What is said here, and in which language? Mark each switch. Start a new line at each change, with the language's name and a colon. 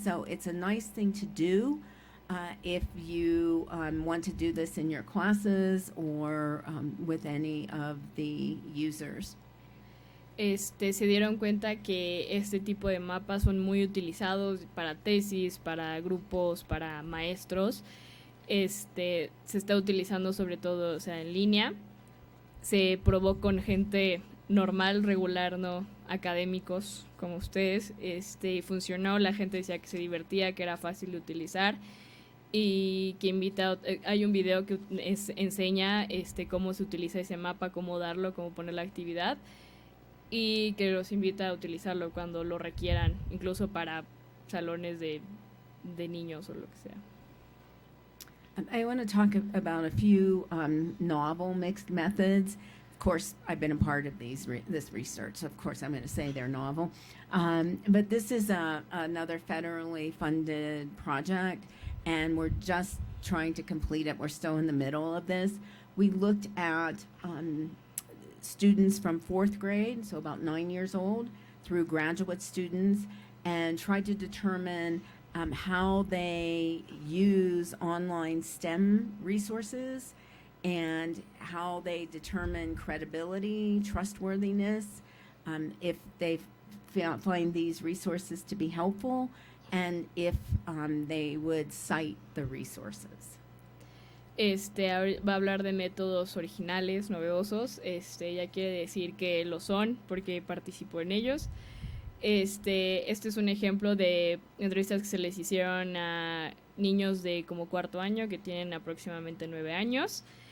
English: So it's a nice thing to do if you want to do this in your classes or with any of the users.
Spanish: Se dieron cuenta que este tipo de mapas son muy utilizados para tesis, para grupos, para maestros. Se está utilizando sobre todo, o sea, en línea. Se probó con gente normal, regular, no académicos como ustedes. Funcionó, la gente decía que se divertía, que era fácil de utilizar. Y que hay un video que enseña cómo se utiliza ese mapa, cómo darlo, cómo poner la actividad, y que los invita a utilizarlo cuando lo requieran, incluso para salones de niños o lo que sea.
English: I want to talk about a few novel mixed methods. Of course, I've been a part of this research, so of course I'm going to say they're novel. But this is another federally funded project, and we're just trying to complete it. We're still in the middle of this. We looked at students from 4th grade, so about 9 years old, through graduate students, and tried to determine how they use online STEM resources and how they determine credibility, trustworthiness, if they find these resources to be helpful, and if they would cite the resources.
Spanish: Va a hablar de métodos originales, novedosos. Ella quiere decir que lo son porque participó en ellos. Este es un ejemplo de entrevistas que se les hicieron a niños de como 4º año que tienen aproximadamente 9 años.